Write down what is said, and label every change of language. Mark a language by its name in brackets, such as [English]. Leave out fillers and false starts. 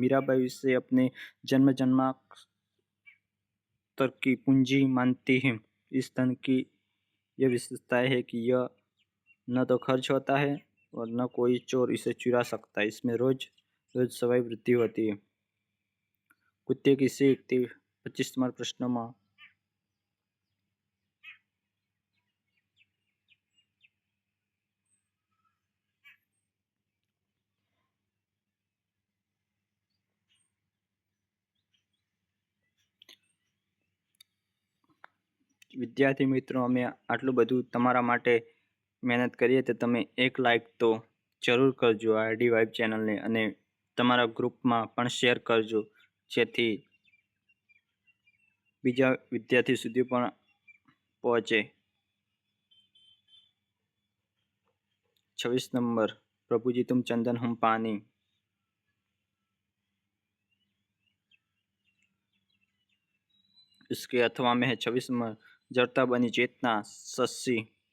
[Hindi] मीराबाई इसे अपने जन्म जन्मांतर की पूंजी मानती हैं। इस धन की यह विशेषताएं है कि यह न तो खर्च होता है और न कोई चोर इसे चुरा सकता है। इसमें रोज रोज सवाई वृद्धि होती है। कुत्ते की सीख 25 नंबर प्रश्न में [Gujarati] વિદ્યાર્થી મિત્રો, અમે આટલું બધું તમારા માટે મહેનત કરીએ તો તમે એક લાઈક તો જરૂર કરજો આરડી વાઇબ ચેનલને અને તમારા ગ્રુપમાં પણ શેર કરજો જેથી બીજા વિદ્યાર્થી સુધી પણ પહોંચે। [Hindi] 26 નંબર, પ્રભુજી तुम चंदन हम पानी। इसके अथवा में है 26 नंबर जड़ता बनी चेतना शशि।